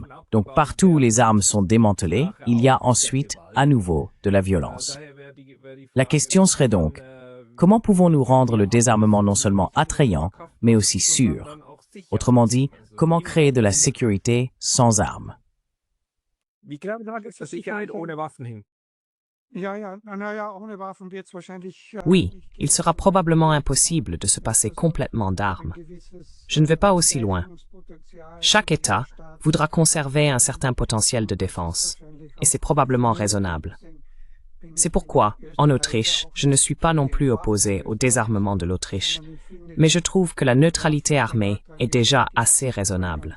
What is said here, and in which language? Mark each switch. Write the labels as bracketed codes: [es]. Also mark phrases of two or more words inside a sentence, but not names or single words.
[fr] Donc partout où les armes sont démantelées, il y a ensuite à nouveau de la violence. La question serait donc, comment pouvons-nous rendre le désarmement non seulement attrayant, mais aussi sûr? Autrement dit, comment créer de la sécurité sans armes? [de] Wie kriegen wir das Sicherheit ohne Waffen hin? [fr] Oui, il sera probablement impossible de se passer complètement d'armes. Je ne vais pas aussi loin. Chaque État voudra conserver un certain potentiel de défense, et c'est probablement raisonnable. C'est pourquoi, en Autriche, je ne suis pas non plus opposé au désarmement de l'Autriche, mais je trouve que la neutralité armée est déjà assez raisonnable.